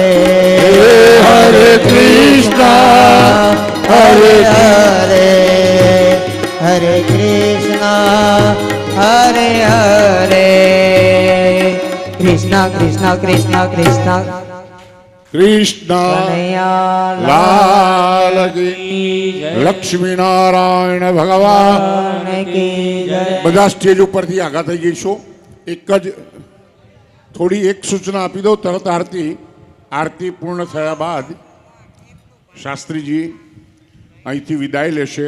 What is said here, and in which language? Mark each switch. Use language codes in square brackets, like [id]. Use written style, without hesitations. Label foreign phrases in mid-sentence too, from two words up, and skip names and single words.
[hi] हरे कृष्णा हरे हरे हरे कृष्णा हरे हरे कृष्णा कृष्णा कृष्णा कृष्णा [gu] કૃષ્ણ કનૈયા લાલ કી લક્ષ્મી નારાયણ ભગવાન કી જય. બધા સ્ટેજ ઉપરથી આગા થઈ જઈશું. એક જ થોડી એક સૂચના આપી દઉં. તરત આરતી પૂર્ણ થયા બાદ શાસ્ત્રીજી અહીંથી વિદાય લેશે.